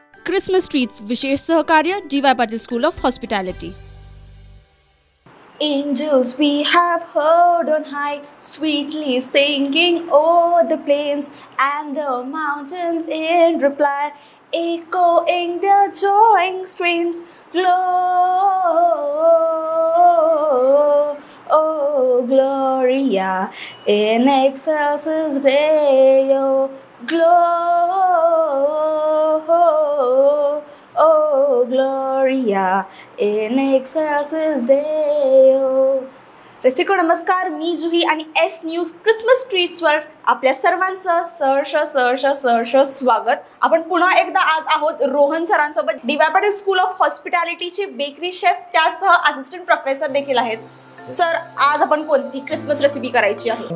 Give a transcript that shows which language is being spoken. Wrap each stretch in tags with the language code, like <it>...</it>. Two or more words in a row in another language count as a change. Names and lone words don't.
<en>Christmas treats</en> <mr>विशेष सहकार्य DY Patil School of Hospitality.</mr> <en>Angels we have heard on high, sweetly singing o'er the plains and the mountains in reply, echoing their joying strains.</en> <la>Gloria in excelsis Deo. Gloria in excelsis Deo.</la> <mr>रसिको नमस्कार, मी जुही आणि एस न्यूज</mr> <en>Christmas treats</en> <mr>आपल्या सर्वांचं सहर्ष स्वागत. आपण पुन्हा एकदा आज आहोत रोहन सरांसोबत. DY Patil स्कूल ऑफ हॉस्पिटॅलिटीचे</mr> <en>bakery chef</en> <mr>त्यासह</mr> <en>assistant professor</en> <mr>देखील आहेत. सर, आज आपण कोणती</mr> <en>Christmas recipe</en> <mr>करायची आहे?</mr>